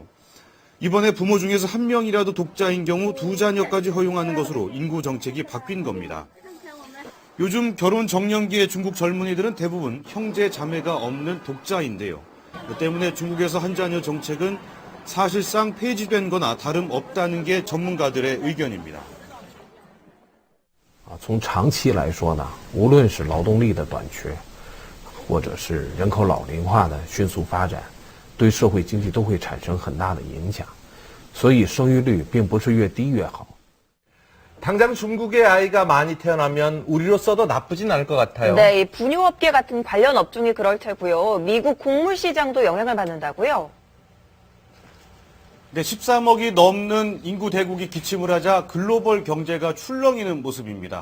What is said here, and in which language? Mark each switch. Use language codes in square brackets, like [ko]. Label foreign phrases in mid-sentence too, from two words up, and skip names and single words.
[ko] 이번에 부모 중에서 한 명이라도 독자인 경우 두 자녀까지 허용하는 것으로 인구 정책이 바뀐 겁니다. 요즘 결혼 정년기의 중국 젊은이들은 대부분 형제 자매가 없는 독자인데요. 때문에 중국에서 한자녀 정책은 사실상 폐지된 거나 다름없다는 게 전문가들의 의견입니다. [zh] 从长期来说呢，无论是劳动力的短缺，或者是人口老龄化的迅速发展，对社会经济都会产生很大的影响。所以生育率并不是越低越好。 [ko] 당장 중국의 아이가 많이 태어나면 우리로서도 나쁘진 않을 것 같아요. 네, 이 분유업계 같은 관련 업종이 그럴 테고요. 미국 곡물 시장도 영향을 받는다고요? 네, 13억이 넘는 인구 대국이 기침을 하자 글로벌 경제가 출렁이는 모습입니다.